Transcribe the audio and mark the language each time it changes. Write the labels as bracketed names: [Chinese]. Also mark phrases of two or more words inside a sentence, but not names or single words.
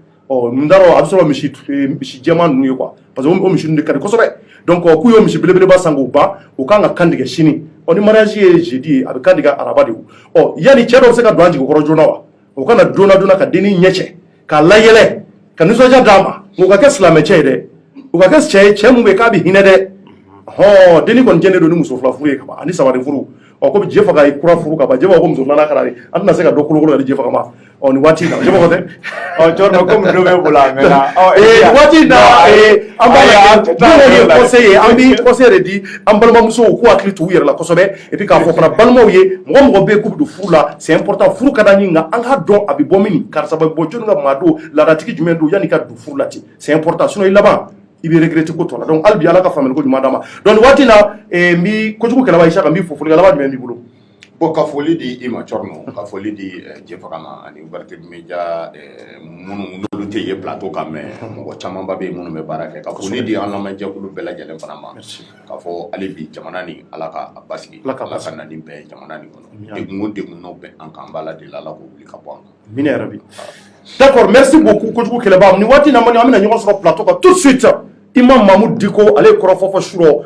[Bambara] n t'a dɔn a bɛ sɔrɔ misi jɛman ninnu ye [French] quoi parce que [Bambara] o misi ninnu de ka di kosɛbɛ donc k'u y'o misi belebeleba san k'o ban o kan ka kan tigɛ sini ni mariage ye jeudi ye a bɛ kan tigɛ araba de o yanni cɛ dɔw bɛ se ka don a jigi kɔrɔ joona wa o ka na joona ka denni ɲɛ cɛ k'a layɛlɛ ka nisɔndiya d'a ma o ka kɛ silamɛ cɛ ye dɛ o ka kɛ cɛ ye cɛ mun bɛ k'a bɛ hinɛ dɛ denni kɔni jɛnnen don ni muso fila furu ye kaban ani sabari furu ko jɛ faga ye kura furu ka ban jɛ b'a ko muso filanan kana an tɛna se ka dɔ kolokolo yɛrɛ jɛ faga ma ni waati in na jɛ b'a tɛ Cɔrɔ komi dɔ bɛ bolo a mɛnna waati in na an b'a conseil ye an bɛ conseil de di an balimamusow k'u hakili to u yɛrɛ la kosɛbɛ [French] et puis [Bambara] k'a fɔ fana balimaw ye mɔgɔ bɛ yen k'u bɛ don furu la [French] c'est important [Bambara] furu ka d'an ye nka an k'a dɔn a bɛ bɔ min karisa bɛ bɔ jɔnni ka maa don laadatigi jumɛn don yanni ka don furu la ten [French] c'est important [Bambara] sinon i laban i bɛ regretter ko tɔ la donc hali bi ala ka faamuyali ko ɲuman d'an ma donc waati in na n bɛ kojugu kɛlɛba Isaka n b'i fo fɔlikɛla jumɛn b'i bolo. Bon ka foli di i ma Cɔrɔnɔ ka foli di Jɛfaga ma ani Ouverture Media minnu n'olu tɛ ye plateau kan mais mɔgɔ camanba bɛ yen minnu bɛ baara kɛ ka foli di an lamɛnjɛkulu bɛɛ lajɛlen fana ma k'a fɔ hali bi jamana nin ala ka basigi ala ka na nin bɛɛ ye jamana nin kɔnɔ degun o degun n'o bɛ an kan an b'a la deli ala k'o wuli ka bɔ an kan. Amina yarabi. [French] D'accord, merci beaucoup [Bambara] kojugu kɛlɛba ni waati in na an bɛna ɲɔgɔn sɔrɔ plateau kan [French] tout de suite [Bambara] Imam Mamoud Diko ale ye kɔrɔfɔ fɔ surɔ